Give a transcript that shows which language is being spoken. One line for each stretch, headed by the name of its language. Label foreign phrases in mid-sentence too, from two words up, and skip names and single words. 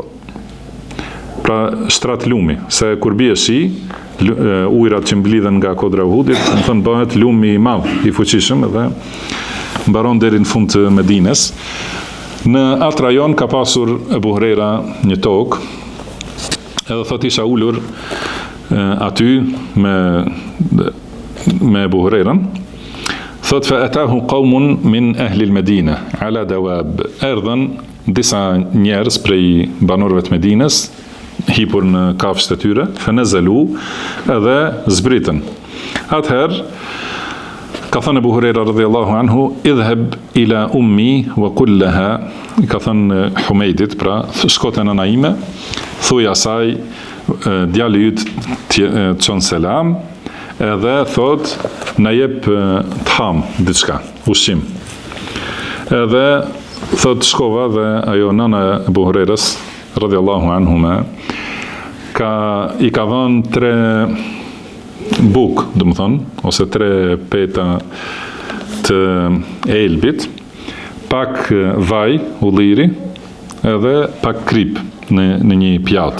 Albanian: Pra shtrat lumi, se kur bie shi, ujrat që mblidhen nga kodra e Uhudit, do të thonë bëhet lumi i madh, i fuqishëm dhe mbaron deri në fund të Medinës. Në atë rajon ka pasur Ebu Hurera një tokë, edhe thot isha ullur aty me Ebu Hurerën.
Arabic: Thot فأتاه قوم من أهل المدينة على دواب.
Albanian: Erdhën disa njerëz prej banorëve të Medinës, hipur në kafshët e tyre,
Arabic: فنزلوا,
Albanian: edhe zbritën. Atëherë ka thënë Ebu Hurera
Arabic: رضي الله عنه اذهب إلى أمي وقل لها,
Albanian: ka thënë Humejdit, pra shkote në naime, thuj asaj djali yt të çon selam, edhe thot na jep të ham diçka, ushqim. Edhe thot shkova dhe ajo nana e Ebu Hurerës
Arabic: رضي الله عنهما
Albanian: i ka dhënë 3 buk, do më thonë, ose 3 peta të elbit, pak vaj, ulliri, edhe pak krip në një pjatë.